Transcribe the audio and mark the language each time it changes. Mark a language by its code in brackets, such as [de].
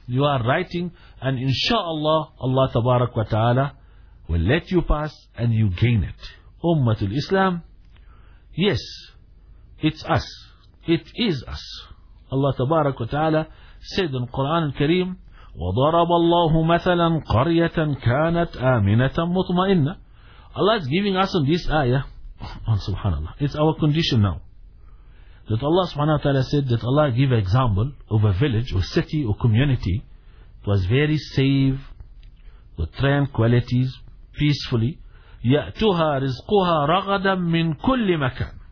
[en] You are writing, and inshallah, Allah tabarak wa ta'ala will let you pass and you gain it. Ummatul Islam, yes, it's us. It is us. Allah tabarak wa ta'ala said in Quran al-Kareem, [ar] وضرب الله مثلا قرية كانت آمنة مطمئنة. [en] Allah is giving us in this ayah, subhanAllah, it's our condition now, that Allah subhanahu wa ta'ala said that Allah give an example of a village or city or community. It was very safe, with tranquilities, peacefully. [ar] يَأْتُهَا رِزْقُهَا رَغَدًا مِّن كُلِّ مَكَانٍ.